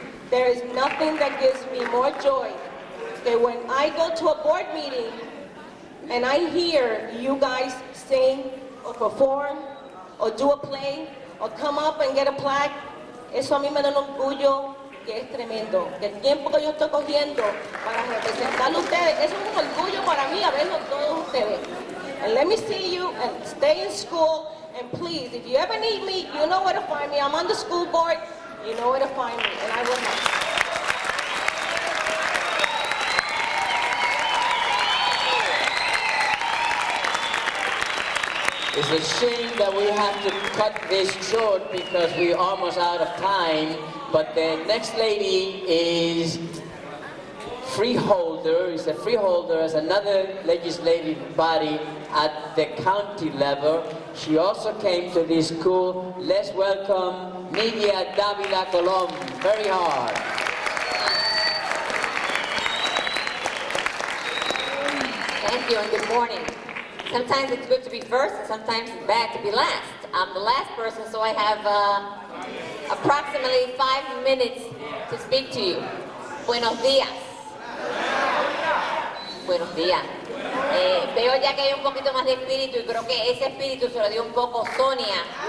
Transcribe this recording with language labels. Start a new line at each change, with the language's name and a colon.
English: There is nothing that gives me more joy than when I go to a board meeting and I hear you guys sing or perform or do a play or come up and get a plaque.
Spanish: Eso a mí me da un orgullo que es tremendo. Que el tiempo que yo estoy cogiendo para representarlo a ustedes, eso es un orgullo para mí a verlos todos ustedes.
English: And let me see you and stay in school. And please, if you ever need me, you know where to find me. I'm on the school board. You know where to find me, and I will help. It's a shame that we have to cut this short because we're almost out of time. But the next lady is freeholder, is a freeholder as another legislative body at the county level. She also came to this school. Let's welcome Nidia Davila Colom. Very hard. Thank you and good morning. Sometimes it's good to be first, and sometimes it's bad to be last. I'm the last person, so I have approximately 5 minutes to speak to you.
Spanish: Buenos días. Buenos días. Veo ya que hay un poquito más de espíritu y creo que ese espíritu se lo dio un poco Sonia.